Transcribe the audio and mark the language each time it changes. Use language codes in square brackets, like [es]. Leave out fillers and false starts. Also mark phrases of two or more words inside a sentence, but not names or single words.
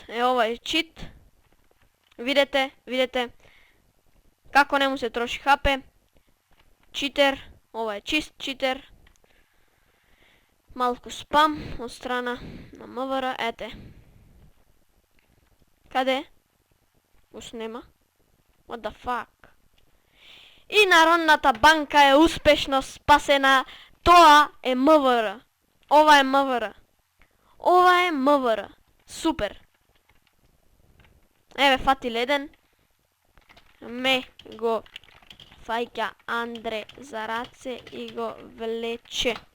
[mk] Е, ова е чит. Видете. Како не му се троши хапе. Читер. Ова е чист читер. Малку спам од страна на МВР. Ете. Каде? Ус нема. [en] What the fuck? [mk] И Народната банка е успешно спасена. Тоа е МВР. Ова е МВР. Супер. Еве, фатил еден. Ме го фаќа Андре за раце и го влече.